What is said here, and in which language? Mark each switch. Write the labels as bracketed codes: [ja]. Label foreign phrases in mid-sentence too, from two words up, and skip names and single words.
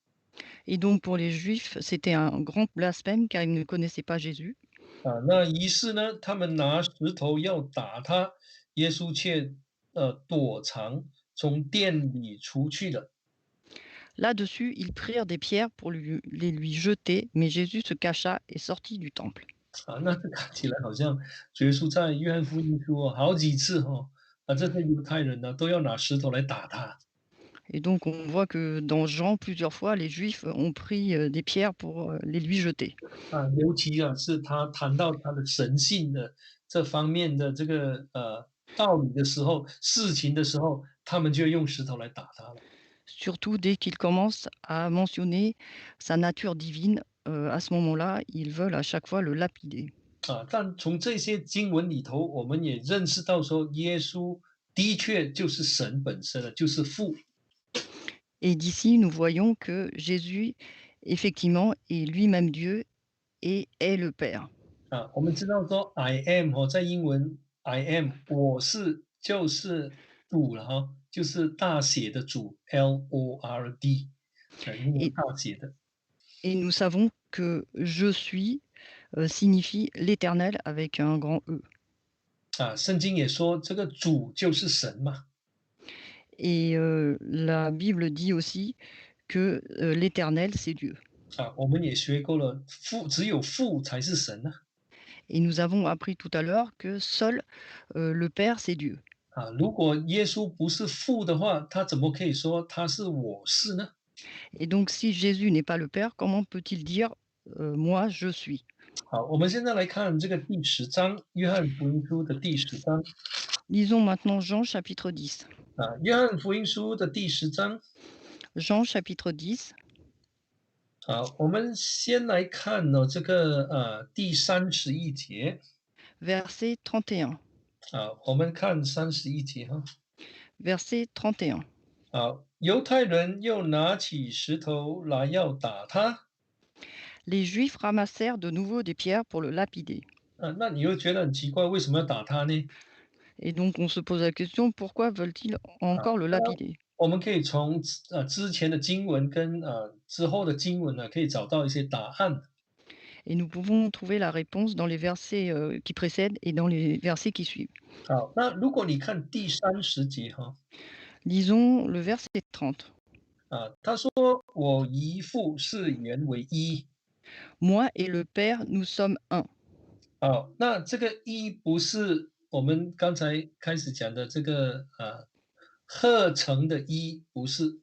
[fr] Et donc, pour les Juifs, c'était un grand blasphème car ils ne connaissaient pas Jésus. [zh] 啊，那于是呢，他们拿石头要打他，耶稣却躲藏，从店里出去了。 [fr] Là-dessus, ils prirent des pierres pour les lui jeter, mais Jésus se cacha et sortit du temple. [zh] 啊，那这看起来好像主耶稣在约翰福音书好几次这些犹太人呢都要拿石头来打他。 [fr] Et donc, on voit que dans Jean, plusieurs fois, les Juifs ont pris des pierres pour les lui jeter. [zh] 啊，尤其是他谈到他的神性的这方面的这个道理的时候，事情的时候，他们就用石头来打他了。 [fr] Surtout dès qu'il commence à mentionner sa nature divine, à ce moment-là, ils veulent à chaque fois le lapider. [zh] 啊，但从这些经文里头，我们也认识到说，耶稣的确就是神本身了，就是父。 [fr] Et d'ici, nous voyons que Jésus, effectivement, est lui-même Dieu et est le Père. [zh] 啊，我们知道说 [en] I am [zh] 在英文 [en] I am [zh] 我是就是主了就是大写的主 Lord，英文 [fr] Et, [zh] 大写的。 [fr] et nous savons que je suis signifie l'Éternel avec un grand E. [zh] 啊，圣经也说这个主就是神嘛。 [fr] Et la Bible dit aussi que l'Éternel, c'est Dieu. [zh] 啊，我们也学过了，只有父才是神呢。 [fr] Et nous avons appris tout à l'heure que seul le Père, c'est Dieu. [zh] 啊，如果耶稣不是父的话，他怎么可以说他是我是呢？ [fr] Et donc, si Jésus n'est pas le Père, comment peut-il dire moi, je suis? [zh] 好，我们现在来看这个第10章，约翰福音书的第10章。 [fr] Lisons maintenant Jean chapitre 10. [zh] 啊，约翰福音书的第10章。 [fr] Jean chapitre 10, [zh] 好，我们先来看呢这个第31节。 [fr] verset 31. [zh] 啊，我们看31节哈。 [fr] Verset 31. [zh] 好，犹太人又拿起石头来要打他。 [fr] Les Juifs ramassèrent de nouveau des pierres pour le lapider. [zh] 那你又觉得很奇怪，为什么要打他呢？ [fr] Et donc, on se pose la question, pourquoi veulent-ils encore le [zh] 当然 [fr] lapider? [zh] 我们可以从之前的经文跟之后的经文呢，可以找到一些答案。 [fr] Et nous pouvons trouver la réponse dans les versets qui précèdent et dans les versets qui suivent. [zh] 好，那如果你看第30节哈， [fr] Lisons le verset 30. [zh] 他说我姨父是原为一。 [fr] Moi et le Père, nous sommes un. [zh] 好，那这个一不是我们刚才开始讲的这个合成的一，不是。